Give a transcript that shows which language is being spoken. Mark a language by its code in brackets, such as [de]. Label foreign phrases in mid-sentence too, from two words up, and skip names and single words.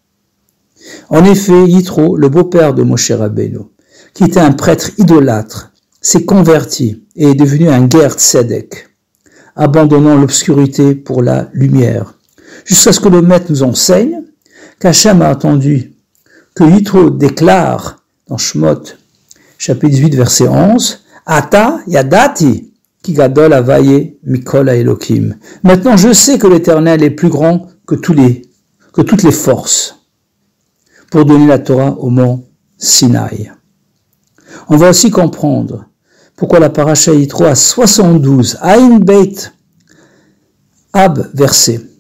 [fr] En effet, Yitro, le beau-père de Moshe Rabbeinu, qui était un prêtre idolâtre, s'est converti et est devenu un [he] גר צדק, [fr] abandonnant l'obscurité pour la lumière, jusqu'à ce que le maître nous enseigne qu'Hachem a entendu que Yitro déclare dans Shemot, chapitre 18, verset 11, [he] עתה ידעתי כי גדול הוויה מכל האלוהים. [fr] Maintenant, je sais que l'Éternel est plus grand que toutes les forces, pour donner la Torah au mont Sinaï. On va aussi comprendre pourquoi la paracha Yitro a 72 [he] עין בית [fr] Ab versets.